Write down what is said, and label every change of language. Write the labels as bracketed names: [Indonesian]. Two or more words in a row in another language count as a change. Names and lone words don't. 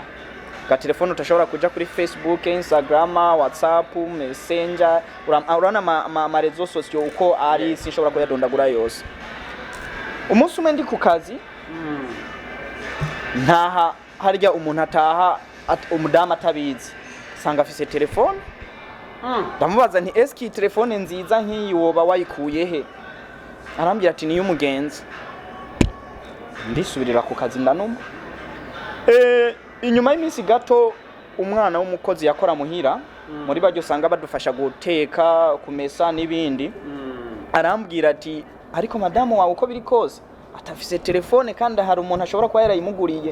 [Rundi] Agatelefone utashobora kuja kuri Facebook, Instagram, WhatsApp, Messenger, urana ma [French] rezo sosio [Rundi] uko ari sinshobora kuyadondagura yose. Umunsi umwe ndi ku kazi, ntaha harya umuntu ataha umudamu atabizi, sanga afise telefone. Ndamubaza nti eski telefone nziza nk'iyi woba wayikuye he? Arambwira ati niyo umugenzi. Ndisubirira ku kazi ndanuma. Inyuma y'iminsi gato umwana w'umukozi yakora muhira, muri baryo sanga badufasha guteka, kumesa n'ibindi. Arambwira ati ariko madamu wawe uko biri kose atafise telefone kandi hari umuntu ashobora kuba yarayimuguriye.